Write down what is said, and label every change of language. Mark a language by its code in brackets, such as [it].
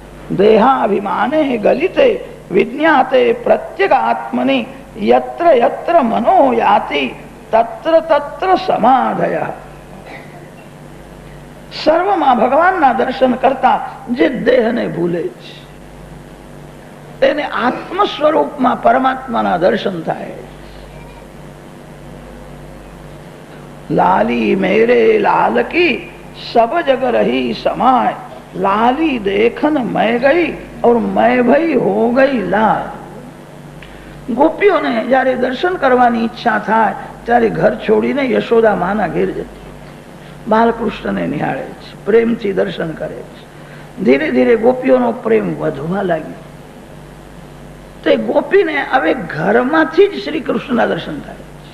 [sa] દેહાભિમાને ગલિતે વિજ્ઞાતે પ્રત્યેક આત્મની યત્ર યત્ર મનો યાતિ તત્ર તત્ર સમાધય. [gu] સર્વમાં ભગવાનના દર્શન કરતા જે દેહને ભૂલે છે એને આત્મ સ્વરૂપમાં પરમાત્માના દર્શન થાય. [hi] लाली मेरे लाल की सब जग रही समाय, लाली देखन मैं गई और मैं भई हो गई लाल. [gu] ગોપીઓને જયારે દર્શન કરવાની ઈચ્છા થાય ત્યારે ઘર છોડીને યશોદા માના ઘેર જતી. બાલકૃષ્ણને નિહાળે છે, પ્રેમથી દર્શન કરે છે. ધીરે ધીરે ગોપીઓનો પ્રેમ વધવા લાગ્યો. તે ગોપીને હવે ઘરમાંથી જ શ્રી કૃષ્ણના દર્શન થાય.